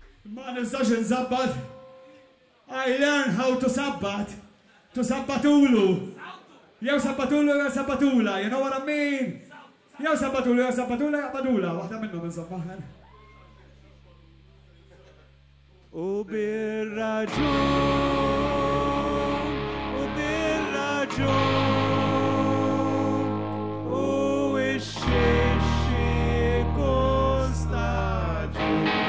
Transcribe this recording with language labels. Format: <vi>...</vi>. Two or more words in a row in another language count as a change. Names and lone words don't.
<mt>Ma nistax nżabbat.</mt> <en>I learn how to sabbat.</en> <mt>To sabbatulu. Jew sabbatulu, jew sabbatula.</mt> <en>You know what I mean?</en> <mt>Jew sabbatulu, jew sabbatula, jew sabbatula. Waħda minnhom insomma. U bir-raġun, u bir-raġun, u x-xixi kull staġun.</mt>